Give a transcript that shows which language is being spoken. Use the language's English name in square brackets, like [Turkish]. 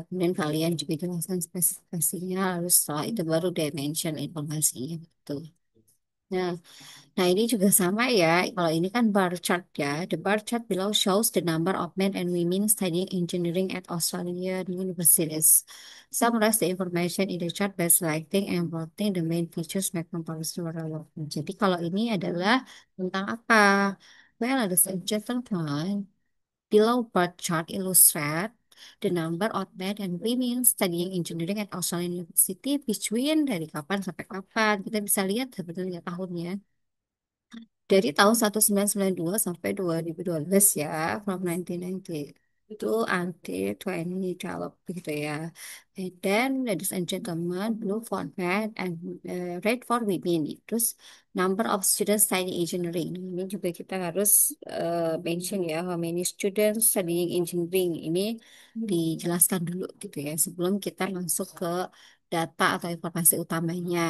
[Indonesian] Kemudian kalian juga jelaskan spesifikasinya, lalu setelah itu baru dia mention informasinya gitu. Nah, nah ini juga sama ya. Kalau ini kan bar chart ya. [English] The bar chart below shows the number of men and women studying engineering at Australian universities. Summarize the information in the chart by selecting and plotting the main features make comparison relevant. [Indonesian] Jadi kalau ini adalah tentang apa? [English] Well, ladies and gentlemen, below bar chart illustrate the number of men and women studying engineering at Australian University between [Indonesian] dari kapan sampai kapan. Kita bisa lihat sebetulnya tahunnya dari tahun 1992 sampai 2012 ya, [English] from 1990 itu until 2012 [Indonesian] gitu ya. [English] And then, ladies and gentlemen, blue for men and red for women. [Indonesian] Terus [English] number of students studying engineering. [Indonesian] Nah, ini juga kita harus mention ya, [English] how many students studying engineering. [Indonesian] Ini dijelaskan dulu gitu ya, sebelum kita masuk ke data atau informasi utamanya.